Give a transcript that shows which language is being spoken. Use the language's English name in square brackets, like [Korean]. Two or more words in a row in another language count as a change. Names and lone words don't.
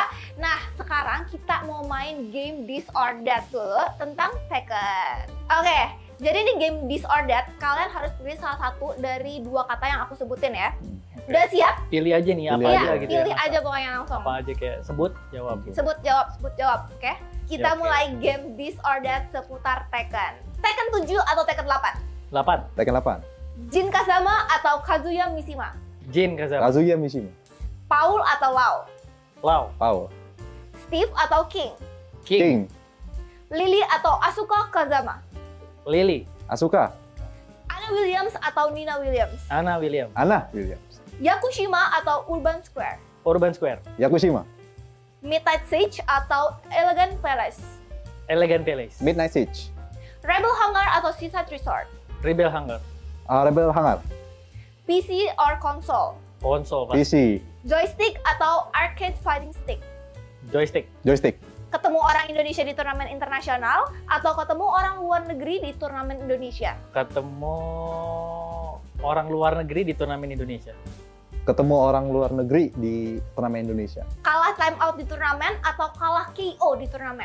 [Indonesian] Nah, sekarang kita mau main game [English] This or That [Indonesian] dulu tentang Tekken. Oke, jadi ini game [English] This or That, [Indonesian] kalian harus pilih salah satu dari dua kata yang aku sebutin ya. Udah siap? Pilih aja nih apa Pilih aja Iya, gitu pilih ya. aja pokoknya langsung. Apa aja kayak sebut, jawab. Sebut jawab, oke? Kita Oke. mulai game [English] This or That [Indonesian] seputar Tekken. Tekken 7 atau Tekken 8? 8. Tekken 8. Jin Kazama atau Kazuya Mishima? Jin Kazama. Kazuya Mishima. Paul atau Lau? Lau. Paul. Steve atau King? King. Lily atau Asuka Kazama? Lily. Asuka. Anna Williams atau Nina Williams? Anna William. Anna Williams. Yakushima atau Urban Square? Urban Square. Yakushima. Midnight Siege atau Elegant Palace? Elegant Palace. Midnight Siege. Rebel Hangar atau Seaside Resort? Rebel Hangar. Rebel Hangar. [English] PC or console? [Indonesian] Konsol. Pak. PC. Joystick atau [English] arcade fighting stick? [Indonesian] Joystick. Joystick. Ketemu orang Indonesia di turnamen internasional atau ketemu orang luar negeri di turnamen Indonesia? Ketemu orang luar negeri di turnamen Indonesia. Ketemu orang luar negeri di turnamen Indonesia. Kalah [English] time out [Indonesian] di turnamen atau kalah KO di turnamen?